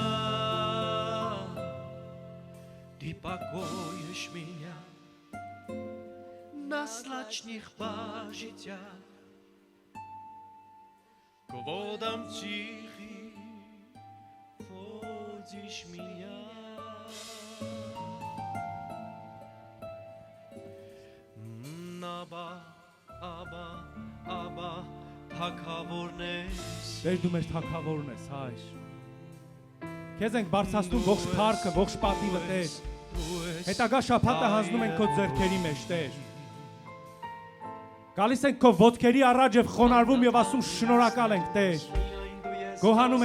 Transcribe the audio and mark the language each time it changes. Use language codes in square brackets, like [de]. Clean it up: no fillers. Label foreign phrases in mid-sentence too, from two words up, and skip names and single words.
[ru] Ты покоишь меня на злачных пажитях, к водам тихим водишь меня. [hy] Աբա, թագավորն ես։ Տեր դու մեր թագավորն ես, հայր։ Քեզ ենք բարձրացնում ողջ փառքը, ողջ պատիվը, Տեր։ Հետագա շաբաթը հանձնում ենք քո ձեռքերի մեջ, Տեր։ Գալիս ենք քո ոտքերի առաջ եւ խոնարհվում եւ ասում շնորհակալ ենք, Տեր։ Գոհանում